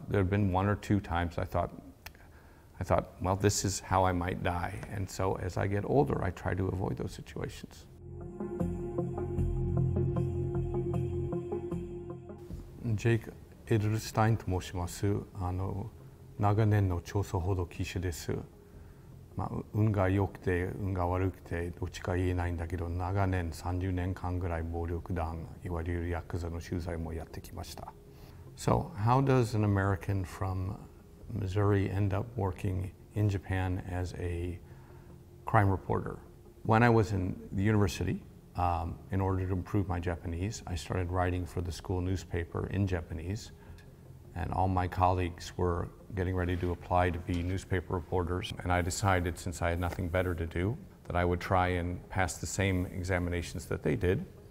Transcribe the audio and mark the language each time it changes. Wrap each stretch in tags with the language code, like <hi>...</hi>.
<en>there had been one or two times I thought, well, this is how I might die. And so as I get older, I try to avoid those situations.</en> <ja>Jake Adelstein と申します。長年の調査報道記者です。運が良くて運が悪くてどっちか言えないんだけど、長年30年間ぐらい暴力団、いわゆるヤクザの取材もやってきました。</ja> <en>So, how does an American from Missouri end up working in Japan as a crime reporter? When I was in the university, in order to improve my Japanese, I started writing for the school newspaper in Japanese, and all my colleagues were getting ready to apply to be newspaper reporters, and I decided, since I had nothing better to do, that I would try and pass the same examinations that they did.</en>